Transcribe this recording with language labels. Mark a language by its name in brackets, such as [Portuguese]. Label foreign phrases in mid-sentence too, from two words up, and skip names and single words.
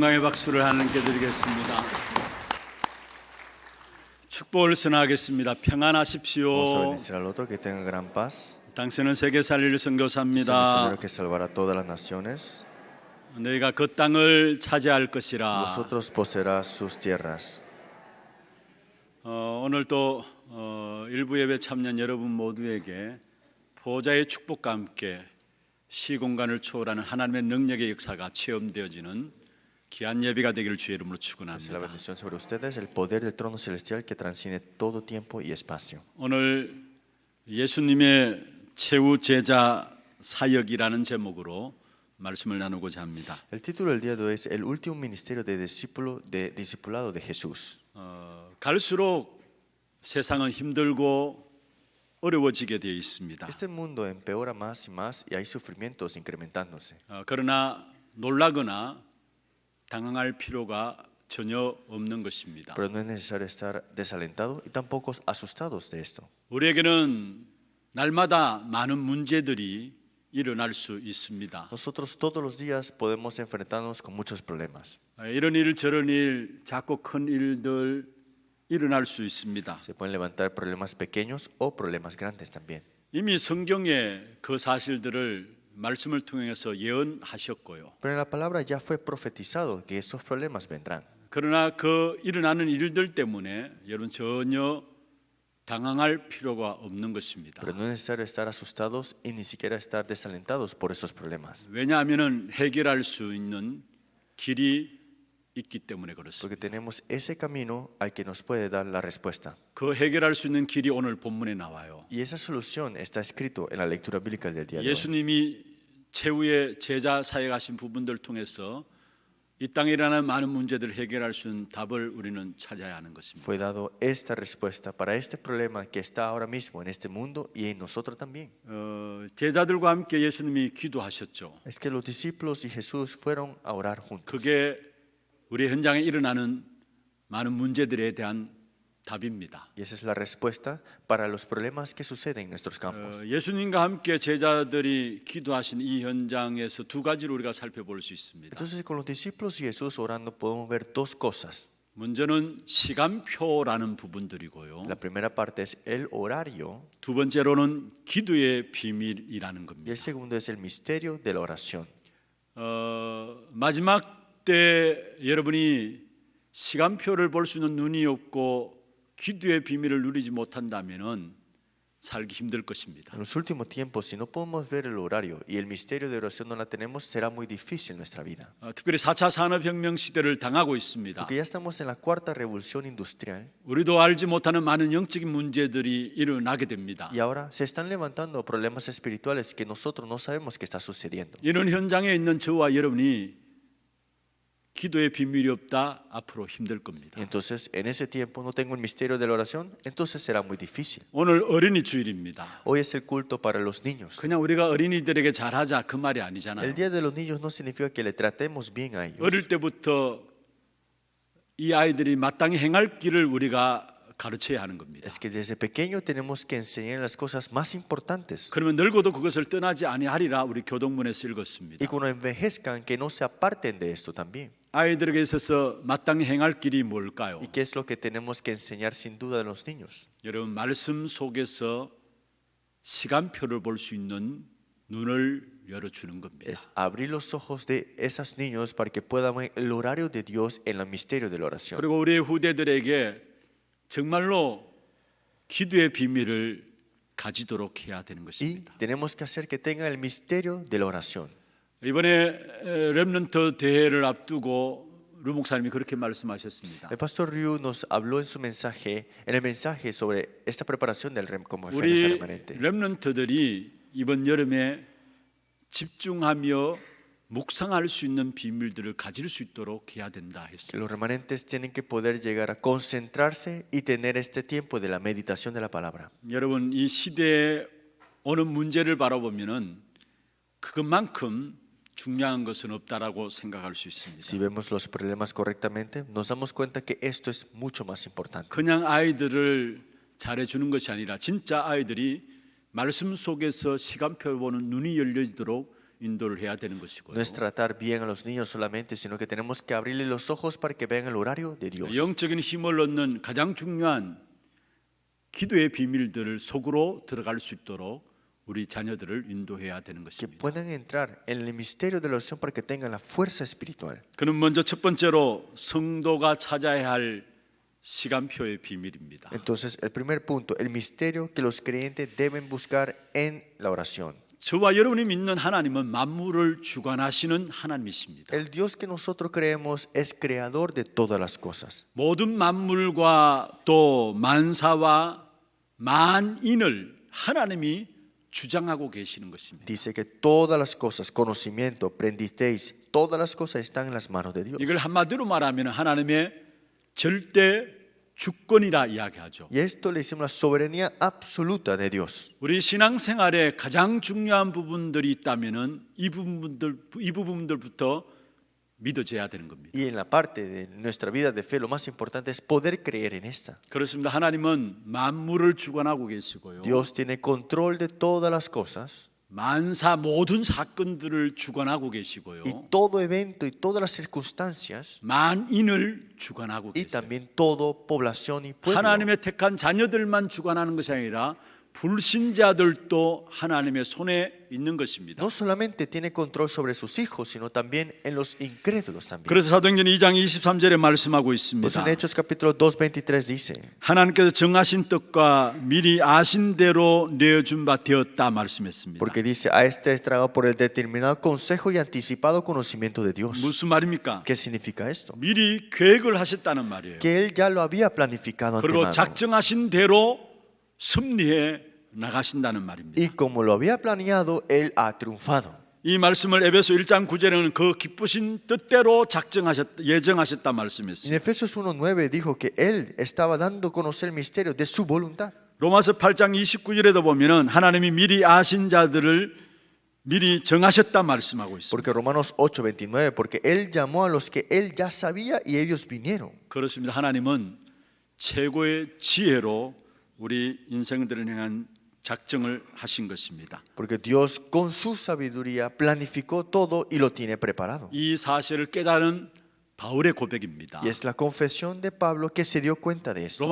[Korean] 박수를 하나님께 드리겠습니다. 축복을 선하겠습니다. [Spanish] Vamos a [Korean] 평안하십시오. [Spanish] bendecir al otro, que tenga gran paz. [Korean] 당신은 세계 살릴 [Spanish] Es el [Korean] 선교사입니다. [Spanish] misionero que salvará a todas las naciones. [Korean] 너희가 그 땅을 차지할 것이라. [Spanish] Vosotros poseerás sus tierras. [Korean] 오늘 또 일부 예배 참여한 여러분 모두에게 보좌의 축복과 함께 시공간을 초월하는 하나님의 능력의 역사가 체험되어지는 귀한 예배가 되기를 주의 이름으로 [Spanish] Es la [Korean] 축원합니다. [Spanish] bendición sobre ustedes, el poder del trono celestial que transciende todo tiempo y espacio. [Korean] 오늘 예수님의 최후 제자 사역이라는 제목으로 말씀을 나누고자 합니다. [Spanish] El título del día de hoy es El último ministerio de discipulado de Jesús. [Korean] 갈수록 세상은 힘들고 어려워지게 되어 있습니다. [Spanish] Este mundo empeora más y hay sufrimientos incrementándose. [Korean] 그러나 놀라거나 당황할 필요가 전혀 없는 것입니다. [Spanish] Pero no es necesario estar desalentado y tampoco asustados de esto. [Korean] 우리에게는 날마다 많은 문제들이 일어날 수 있습니다. [Spanish] Nosotros todos los días podemos enfrentarnos con muchos problemas. [Korean] 이런 일 저런 일 작고 큰 일들 일어날 수 있습니다. [Spanish] Se pueden levantar problemas pequeños o problemas grandes también. [Korean] 이미 성경에 그 사실들을 말씀을 통해서 예언하셨고요. [Spanish] Pero en la palabra ya fue profetizado que esos problemas vendrán. [Korean] 그러나 그 일어나는 일들 때문에 여러분 전혀 당황할 필요가 없는 것입니다. [Spanish] Pero no es necesario estar asustados y ni siquiera estar desalentados por esos problemas. [Korean] 왜냐하면 해결할 수 있는 길이 있기 때문에 그렇습니다. [Spanish] Porque tenemos ese camino al que nos puede dar la respuesta. [Korean] 그 해결할 수 있는 길이 오늘 본문에 나와요. [Spanish] Y esa solución está escrito en la lectura bíblica del día de hoy. [Korean] 예수님이 최후의 제자 사역하신 부분들을 통해서 이 땅에 일어나는 많은 문제들을 해결할 수 있는 답을 우리는 찾아야 하는 것입니다. [Spanish] Fue dado esta respuesta para este problema que está ahora mismo en este mundo y en nosotros también. [Korean] 제자들과 함께 예수님이 기도하셨죠. [Spanish] Es que los discípulos y Jesús fueron a orar juntos. [Korean] 그게 우리 현장에 일어나는 많은 문제들에 대한 답입니다. [Spanish] Y esa es la respuesta para los problemas que suceden en nuestros campos. [Korean] 예수님과 함께 제자들이 기도하신 이 현장에서 두 가지를 우리가 살펴볼 수 있습니다. [Spanish] Entonces con los discípulos y Jesús orando podemos ver dos cosas. [Korean] 먼저는 시간표라는 부분들이고요. [Spanish] La primera parte es el horario [Korean] 두 번째로는 기도의 비밀이라는 [Spanish] y [Korean] 겁니다. [Spanish] el segundo es el misterio de la oración. [Korean] 마지막 때 여러분이 시간표를 볼 수 있는 눈이 없고 기도의 비밀을 누리지 못한다면은 살기 힘들 것입니다. [Spanish] En los últimos tiempos, si no podemos ver el horario y el misterio de oración no la tenemos, será muy difícil nuestra vida. [Korean] 특별히 4차 산업혁명 시대를 당하고 있습니다. [Spanish] Porque ya estamos en la cuarta revolución industrial [Korean] 우리도 알지 못하는 많은 영적인 문제들이 일어나게 됩니다. [Spanish] y ahora se están levantando problemas espirituales que nosotros no sabemos qué está sucediendo. [Korean] 이런 현장에 있는 저와 여러분이 기도의 비밀이 없다 앞으로 힘들 겁니다. [Spanish] Y entonces, en ese tiempo no tengo el misterio de la oración, entonces será muy difícil. [Korean] 오늘 어린이 주일입니다. [Spanish] Hoy es el culto para los niños. [Korean] 그냥 우리가 어린이들에게 잘하자 그 말이 아니잖아요. [Spanish] El día de los niños no significa que le tratemos bien a ellos. [Korean] 어릴 때부터 이 아이들이 마땅히 행할 길을 우리가 가르쳐야 하는 겁니다. [Spanish] Es que desde pequeño tenemos que enseñar las cosas más importantes. [Korean] 그러면 늙어도 그것을 떠나지 아니하리라 우리 교동문에서 읽었습니다. [Spanish] Y cuando envejezcan, que no se aparten de esto también. [Korean] 아이들에게 있어서 마땅히 행할 길이 뭘까요? [Spanish] ¿Y qué es lo que tenemos que enseñar sin duda a los niños? [Korean] 여러분 말씀 속에서 시간표를 볼 수 있는 눈을 열어주는 겁니다. [Spanish] Es abrir los ojos de esos niños para que puedan ver el horario de Dios en el misterio de la oración. [Korean] 그리고 우리의 후대들에게 정말로 기도의 비밀을 가지도록 해야 되는 [Spanish] Y [Korean] 것입니다. [Spanish] tenemos que hacer que tengan el misterio de la oración. [Korean] 이번에 렘넌트 대회를 앞두고 루 목사님이 그렇게 말씀하셨습니다. [Spanish] El pastor Ryu nos habló en su mensaje, en el mensaje sobre esta preparación del conferencia [Korean] 우리 [Spanish] remanente. [Korean] 렘넌트들이 이번 여름에 집중하며 묵상할 수 있는 비밀들을 가질 수 있도록 해야 된다 [Spanish] Que [Korean] 했습니다. [Spanish] los remanentes tienen que poder llegar a concentrarse y tener este tiempo de la meditación de la palabra. [Korean] 여러분 이 시대에 오는 문제를 바라보면은 그것만큼 중요한 것은 없다라고 생각할 수 있습니다. [Spanish] Si vemos los problemas correctamente, nos damos cuenta que esto es mucho más importante. [Korean] 그냥 아이들을 잘해주는 것이 아니라 진짜 아이들이 말씀 속에서 시간표 보는 눈이 열려지도록 인도를 해야 되는 것이고요. [Spanish] No es tratar bien a los niños solamente, sino que tenemos que abrirle los ojos para que vean el horario de Dios. [Korean] 영적인 힘을 얻는 가장 중요한 기도의 비밀들을 속으로 들어갈 수 있도록 우리 자녀들을 인도해야 되는 [Spanish] Que [Korean] 것입니다. [Spanish] puedan entrar en el misterio de la oración para que tengan la fuerza espiritual. [Korean] 그는 먼저 첫 번째로 성도가 찾아야 할 시간표의 비밀입니다. [Spanish] Entonces, el primer punto, el misterio que los creyentes deben buscar en la oración. [Korean] 저와 여러분이 믿는 하나님은 만물을 주관하시는 하나님이십니다. [Spanish] El Dios que nosotros creemos es creador de todas las cosas. [Korean] 모든 만물과 또 만사와 만인을 하나님이 주장하고 계시는 것입니다. [Spanish] Dice que todas las cosas, conocimiento, aprendisteis, todas las cosas están en las manos de Dios. [Korean] 이걸 한마디로 말하면 하나님의 절대 주권이라 이야기하죠. [Spanish] Y esto le decimos la soberanía absoluta de Dios. [Korean] 우리 신앙생활에 가장 중요한 부분들이 있다면은 이 부분들부터 믿어져야 되는 겁니다. [Spanish] Y en la parte de nuestra vida de fe, lo más importante es poder creer en esta. [Korean] 그렇습니다. 하나님은 만물을 주관하고 계시고요. [Spanish] Dios tiene control de todas las cosas [Korean] 만사 모든 사건들을 주관하고 계시고요. [Spanish] y todo evento y todas las circunstancias [Korean] 만인을 주관하고 [Spanish] y [Korean] 계세요. [Spanish] también todo población y pueblo. [Korean] 하나님의 택한 자녀들만 주관하는 것이 아니라 불신자들도 하나님의 손에 있는 것입니다. [Spanish] No solamente tiene control sobre sus hijos, sino también en los incrédulos también. [Korean] 그래서 사도행전 2장 23절에 말씀하고 [Spanish] Por [Korean] 있습니다. [Spanish] eso en Hechos capítulo 2:23 dice, [Korean] 하나님께서 정하신 뜻과 미리 아신 대로 내어준 바 되었다 말씀했습니다. [Spanish] porque dice, a este es tragado por el determinado consejo y anticipado conocimiento de Dios. [Korean] 무슨 말입니까? [Spanish] ¿Qué significa esto? [Korean] 미리 계획을 하셨다는 말이에요. [Spanish] Que Él ya lo había planificado [Korean] 그리고 [Spanish] antemano. [Korean] 작정하신 대로 섭리해 나가신다는 말입니다. [Spanish] Y como lo había planeado, Él ha triunfado. [Korean] 이 말씀을 에베소 1장 9절에는 그 기쁘신 뜻대로 예정하셨다 [Spanish] En [Korean] 말씀했습니다. [Spanish] Efesios 1:9 dijo que Él estaba dando a conocer el misterio de su voluntad. [Korean] 로마서 8장 29절에도 보면은 하나님이 미리 아신 자들을 미리 정하셨다 말씀하고 있습니다. [Spanish] Porque Romanos 8:29, porque Él llamó a los que Él ya sabía y ellos vinieron. [Korean] 그렇습니다. 하나님은 최고의 지혜로 우리 인생들을 향한 작정을 하신 것입니다. [Spanish] Porque Dios con su sabiduría planificó todo y lo tiene preparado. [Korean] 이 사실을 깨달은 바울의 고백입니다. [Spanish] Y es la confesión de Pablo que se dio cuenta de esto.